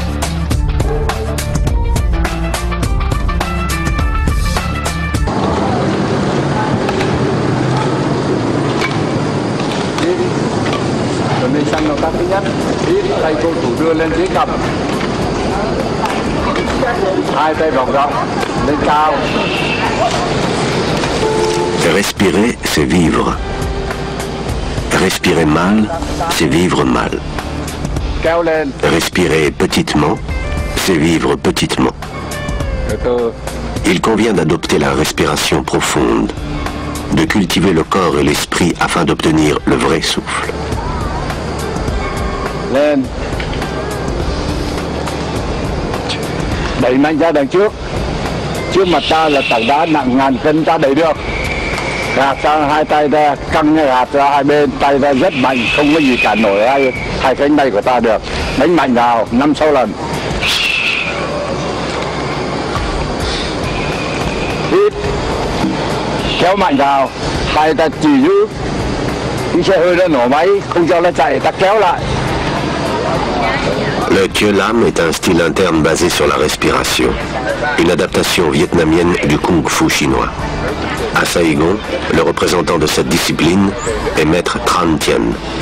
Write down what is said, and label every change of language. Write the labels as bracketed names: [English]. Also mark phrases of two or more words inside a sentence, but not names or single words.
[Vietnamese] Mình sang nó các thứ nhất, ít thầy cô thủ đưa lên dưới cầm, hai tay vòng rộng lên cao. [French] Respirer, c'est vivre. Respirer mal, c'est vivre mal. [Vietnamese] Kéo lên. [French] Respirer petitement, c'est vivre petitement. [Vietnamese] Từ từ. [French] Il convient d'adopter la respiration profonde, de cultiver le corps et l'esprit afin d'obtenir le vrai souffle. [Vietnamese] Lên. Đẩy mạnh ra đằng trước. Trước mặt ta là tảng đá nặng ngàn cân ta đẩy được. Gạt sang hai tay ra, căng gạt ra hai bên, tay ra rất mạnh, không có gì cản nổi hai cánh tay của ta được. Đánh mạnh vào 5-6 lần. Hít, kéo mạnh vào, tay ta chỉ giữ cái xe hơi nó nổ máy, không cho nó chạy, ta kéo lại. [French] Le Thieu Lam est un style interne basé sur la respiration, une adaptation vietnamienne du Kung Fu chinois. À Saigon, le représentant de cette discipline est Maître Tran Tien.